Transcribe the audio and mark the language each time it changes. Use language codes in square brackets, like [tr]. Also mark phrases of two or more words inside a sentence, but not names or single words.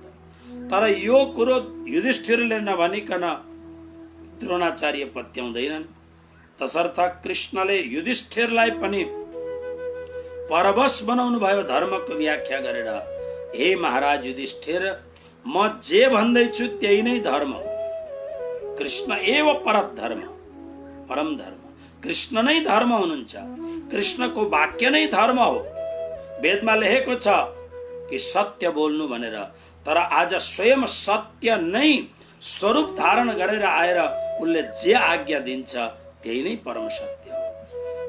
[ne] तर यो कुरो युधिष्ठिरले नभनिकन द्रोणाचार्य पत्याउँदैनन्, तसर्थ कृष्णले युधिष्ठिरलाई पनि परवश बनाउनु भयो धर्मको व्याख्या गरेर। हे महाराज युधिष्ठिर, म जे भन्दैछु त्यही नै धर्म हो, [sa] कृष्ण एव परत धर्म, [ne] परम धर्म, कृष्ण नै धर्म हुनुहुन्छ, कृष्णको वाक्य नै धर्म हो। वेदमा लेखेको छ कि सत्य बोल्नु भनेर, तर आज स्वयं सत्य नै स्वरूप धारण गरेर आएर उसले जे आज्ञा दिन्छ त्यही नै परम सत्य हो।